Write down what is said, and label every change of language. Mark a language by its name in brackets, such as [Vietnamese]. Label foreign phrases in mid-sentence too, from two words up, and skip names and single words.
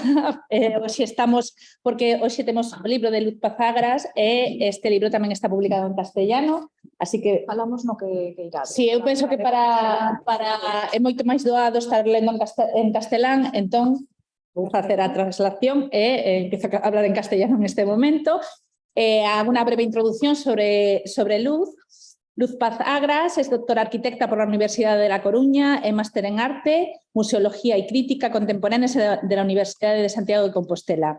[Galician] Hoxe estamos, porque hoxe temos o libro de Luz Paz Agras e este libro tamén está publicado en castellano, así que falamos no que irá. Si, eu penso que para é moito máis doado estar lendo en castelán, entón vou facer a traslación e [Spanish] empiezo a hablar en castellano en este momento. Hago una breve introducción sobre Luz. Luz Paz Agras es doctora arquitecta por la Universidad de La Coruña, es máster en arte, museología y crítica contemporánea de la Universidad de Santiago de Compostela.